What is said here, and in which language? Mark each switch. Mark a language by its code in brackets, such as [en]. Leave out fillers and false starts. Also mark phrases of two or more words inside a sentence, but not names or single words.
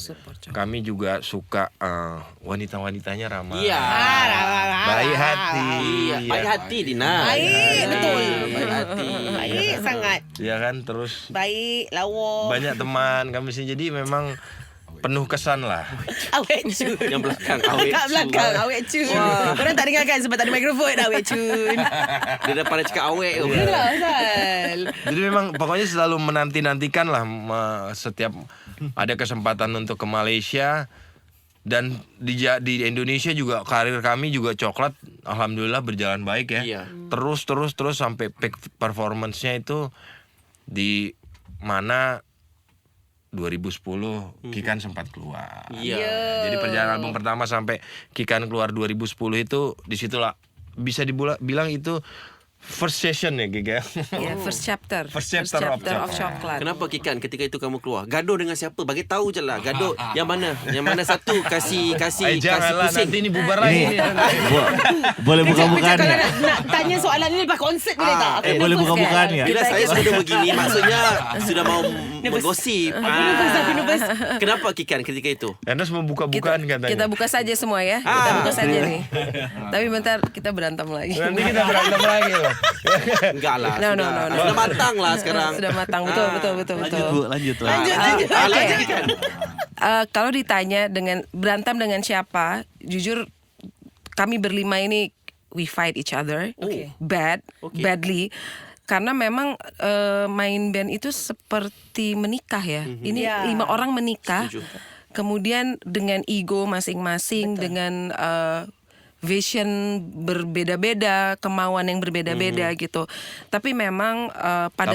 [id] Kami juga suka wanita-wanitanya ramah. Baik hati. Baik hati Dina. Baik, betul. Baik hati. Baik sangat. Ya kan, terus baik, lawa. banyak teman kami sih, jadi memang penuh kesan lah. [ms] Awet cun. Yang belakang awet Kat belakang awet cun. Orang tak dengarkan sebab tak ada mikrofon. Awet cun. Dia daripada cakap awet tu. Itulah Azal. [id] Jadi memang pokoknya selalu menanti-nantikan lah setiap ada kesempatan untuk ke Malaysia. Dan di Indonesia juga karir kami juga Coklat alhamdulillah berjalan baik ya. Terus sampai [en] peak performance- [id] nya itu di mana 2010 Kikan sempat keluar. Jadi perjalanan album pertama sampai Kikan keluar 2010 itu disitulah bisa dibilang itu [en] first session [id] ya Kika. [en] First chapter. First chapter of Coklat. [id] Kenapa Kikan ketika itu kamu keluar? [ms] Gaduh dengan siapa? Bagi tahu je lah. Gaduh yang mana? Yang mana satu kasih janganlah pusing. [id] nanti ini bubar lagi. Boleh buka-bukaan ya? [ms] Nak tanya soalan ni lepas konsert boleh tak? [id] Boleh buka-bukaan ya? Bila saya sudah begini maksudnya sudah mau menggosip. Aku nervous. Kenapa Kikan ketika itu? Ernest membuka-bukaan katanya. Kita buka saja semua ya. Kita buka saja nih. Tapi bentar kita berantem lagi. Nanti kita berantem lagi loh. Enggak lah. No. Sudah matang lah sekarang. Sudah matang. Betul. Lanjut. Lanjut Kikan. Kalau ditanya dengan berantem dengan siapa, jujur kami berlima ini [en] we fight each other, badly. [id] Karena memang main band itu seperti menikah ya. Ini 5 orang menikah, kemudian dengan ego masing-masing, dengan vision berbeda-beda, kemauan yang berbeda-beda gitu. Tapi memang pada